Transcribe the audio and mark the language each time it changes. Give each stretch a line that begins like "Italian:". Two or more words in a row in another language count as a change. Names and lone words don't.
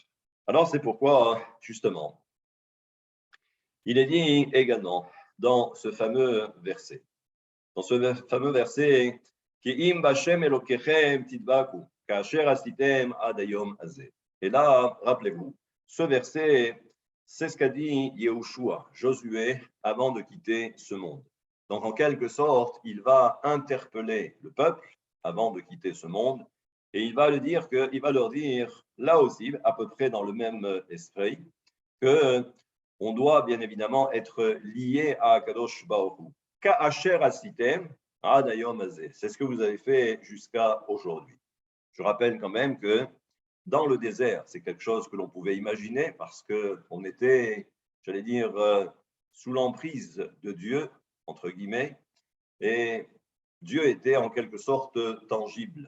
French: Alors c'est pourquoi, justement, il est dit également dans ce fameux verset, et là, rappelez-vous, ce verset, c'est ce qu'a dit Yehoshua, Josué, avant de quitter ce monde. Donc, en quelque sorte, il va interpeller le peuple avant de quitter ce monde, et il va leur dire, là aussi, à peu près dans le même esprit, que on doit bien évidemment être lié à
Hebrew: קדוש ברוך הוא. כאשר עשיתם עד היום הזה.
French: C'est ce que vous avez fait jusqu'à aujourd'hui. Je rappelle quand même que dans le désert, c'est quelque chose que l'on pouvait imaginer parce qu'on était, j'allais dire, sous l'emprise de Dieu, entre guillemets, et Dieu était en quelque sorte tangible.